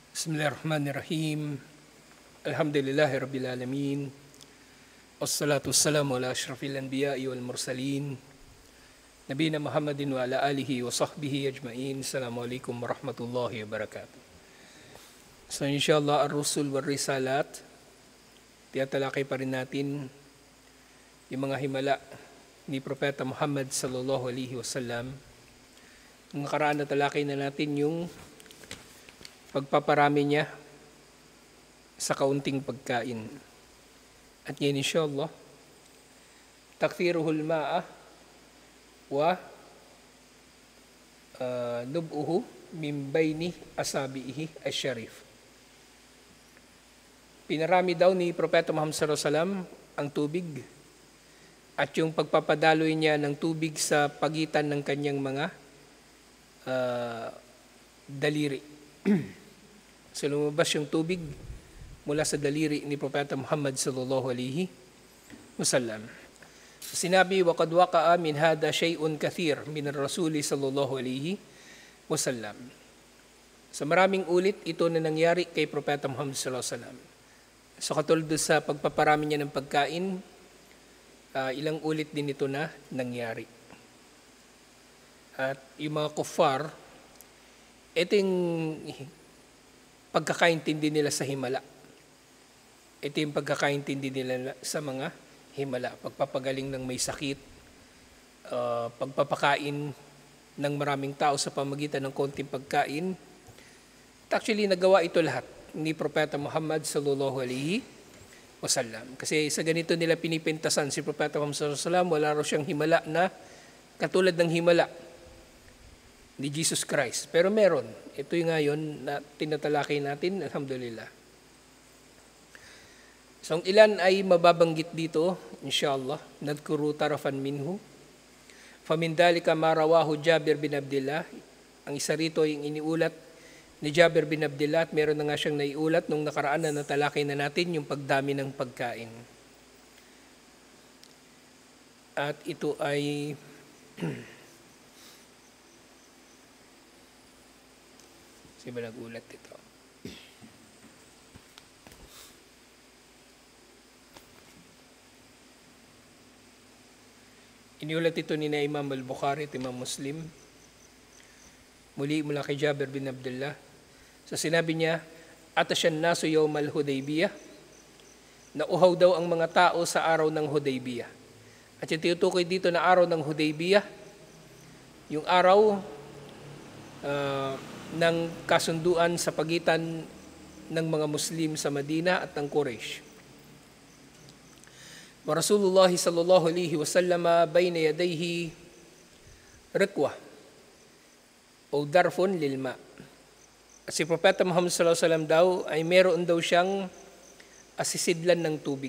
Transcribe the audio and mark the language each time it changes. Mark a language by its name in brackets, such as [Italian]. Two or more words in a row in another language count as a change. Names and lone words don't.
[Arabic] بسم الله الرحمن الرحيم. الحمد لله رب العالمين. والصلاة والسلام على أشرف الأنبياء والمرسلين. نبينا محمد وعلى آله وصحبه أجمعين. السلام عليكم ورحمة الله وبركاته. So inshallah, الرسل والرسالات. [Filipino] Tiyatalakay pa rin natin yung mga himala ni Propeta Muhammad [Arabic] صلى الله عليه وسلم. [Filipino] Nung nakaraan na talakay na natin yung pagpaparami niya sa kaunting pagkain. At yan inshallah, [Arabic] تكثيره الماء ونبعه من بين أصابعه الشريفة. [Filipino] Pinarami daw ni Propeta Muhammad [Arabic] صلى الله عليه وسلم [Filipino] ang tubig at yung pagpapadaloy niya ng tubig sa pagitan ng kanyang mga daliri. So lumabas yung tubig mula sa daliri ni Propeta Muhammad [Arabic] صلى الله عليه وسلم. Sinabi, وقد وقع من هذا شيء كثير من الرسول صلى الله عليه وسلم. [Filipino] Sa maraming ulit ito na nangyari kay Propeta Muhammad [Arabic] صلى الله عليه وسلم. [Filipino] So katulad sa pagpaparami niya ng pagkain, ilang ulit din ito na nangyari. At yung mga kuffar, ito yung pagkakaintindi nila sa himala. Ito yung pagkakaintindi nila sa mga himala. Pagpapagaling ng may sakit, pagpapakain ng maraming tao sa pamagitan ng konting pagkain. Actually, nagawa ito lahat ni Propeta Muhammad [Arabic] صلى الله عليه وسلم. [Filipino] Kasi sa ganito nila pinipintasan si Propeta Muhammad [Arabic] صلى الله عليه وسلم, [Filipino] wala raw siyang himala na katulad ng himala ni Jesus Christ. Pero meron. Ito yung ngayon na tinatalakay natin, alhamdulillah. So, ang ilan ay mababanggit dito, inshallah. [Arabic] نذكر طرفا منه. فمن ذلك ما رواه جابر بن عبد الله. [Filipino] Ang isa rito yung iniulat ni Jabir bin Abdullah at meron na nga siyang naiulat nung nakaraan na natalakay na natin yung pagdami ng pagkain. At ito ay Siba nagulat ito. Iniulat ito ni na Imam al-Bukhari at Imam Muslim. Muli mula kay Jabir bin Abdullah. So sinabi niya, [Arabic] عطش الناس يوم الحديبية. [Filipino] Nauhaw daw ang mga tao sa araw ng Hudaybiyah. At yung tinutukoy dito na araw ng Hudaybiyah, yung araw ng kasunduan sa pagitan ng mga Muslim sa Madina at ng Quraysh. [Arabic] ورسول الله صلى الله عليه وسلم بين يديه ركوة أو ظرف للماء. [Filipino] Si Propeta Muhammad [Arabic] صلى الله عليه وسلم [Filipino] daw ay meron daw siyang asisidlan ng tubig.